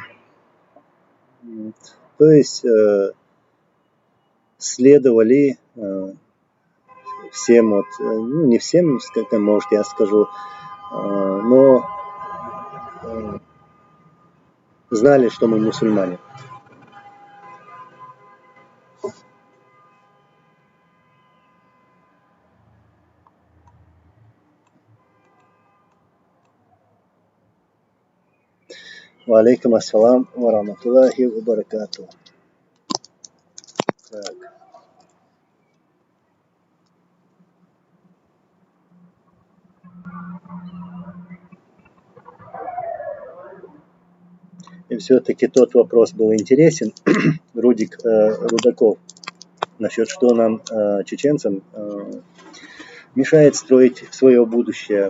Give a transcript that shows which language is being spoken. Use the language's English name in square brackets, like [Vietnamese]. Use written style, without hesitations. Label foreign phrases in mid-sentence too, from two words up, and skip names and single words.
[Russian] То есть следовали всем, вот, ну не всем, как может я скажу, но знали, что мы мусульмане. [Arabic] وعليكم السلام ورحمة الله وبركاته. [Russian] Так. И все-таки тот вопрос был интересен, Рудик Рудаков, насчет что нам, чеченцам, мешает строить свое будущее.